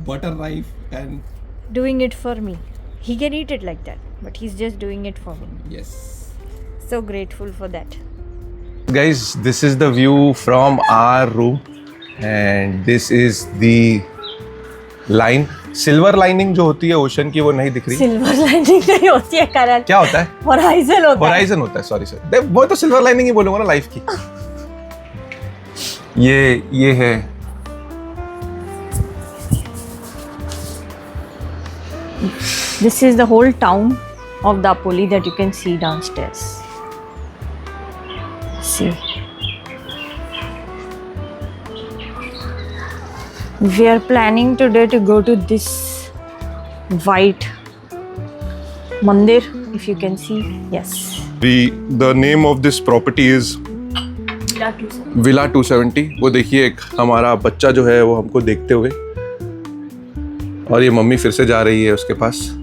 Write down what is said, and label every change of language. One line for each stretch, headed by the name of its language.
English: butter knife and doing it for me. He can eat it like that, but he's just doing it for me. yes. So grateful for that. Guys, this is the view from our room and this is the line।
Hindi: Silver lining जो होती है ocean की वो नहीं दिख रही। Silver lining नहीं होती है करण। क्या होता है? होराइजन होता है। होराइजन होता है, सॉरी सर। वो तो सिल्वर लाइनिंग ही बोलूंगा ना लाइफ की। ये है
English: This is the whole town of Dapoli that you can see downstairs. See. We are planning today to go to this white mandir, if you can see. Yes. the name of this property is Villa 270।
Hindi: वो देखिए एक हमारा बच्चा जो है वो हमको देखते हुए, और ये मम्मी फिर से जा रही है उसके पास।